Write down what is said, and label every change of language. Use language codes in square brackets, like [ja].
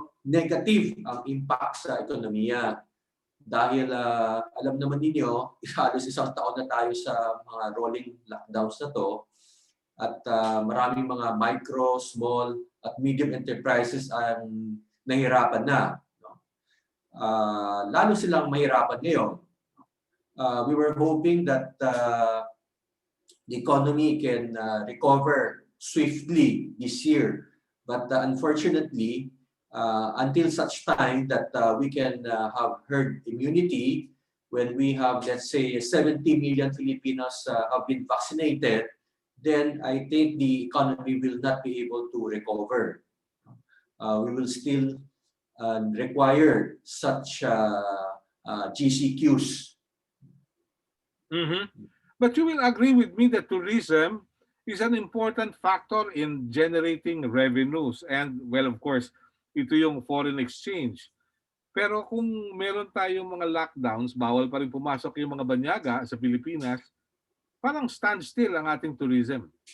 [tl] negative ang impact sa ekonomiya. Dahil alam naman ninyo, halos isang taon na tayo sa mga rolling lockdowns na to at maraming mga micro, small at medium enterprises ang nahirapan na. No? Lalo silang mahirapan ngayon. [en] We were hoping that the economy can recover swiftly this year. But unfortunately, until such time that we can have herd immunity, when we have, let's say, 70 million Filipinos have been vaccinated, then I think the economy will not be able to recover. We will still require such GCQs. But you will agree with me that tourism is an important factor in generating revenues. And, well, of course, [tl] ito yung [en] foreign exchange. [tl] Pero kung meron tayong mga lockdowns, bawal pa rin pumasok yung mga banyaga sa Pilipinas, parang standstill ang ating tourism.